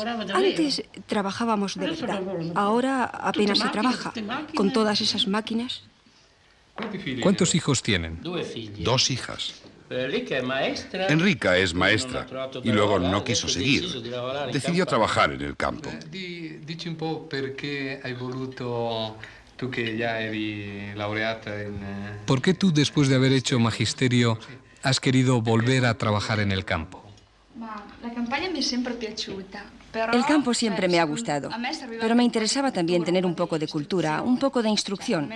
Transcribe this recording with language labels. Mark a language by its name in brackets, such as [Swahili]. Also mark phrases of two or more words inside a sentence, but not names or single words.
[Spanish] Antes trabajábamos de verdad. Ahora apenas se trabaja. Con todas esas máquinas. ¿Cuántos hijos tienen? 2 hijas. Enrica es maestra y luego no quiso seguir. Decidió trabajar en el campo. [Italian] Dici un po' perché hai voluto, [Spanish] tú que ya eres laureata en... ¿Por qué tú, después de haber hecho magisterio, has querido volver a trabajar en el campo? El campo siempre me ha gustado, pero me interesaba también tener un poco de cultura, un poco de instrucción.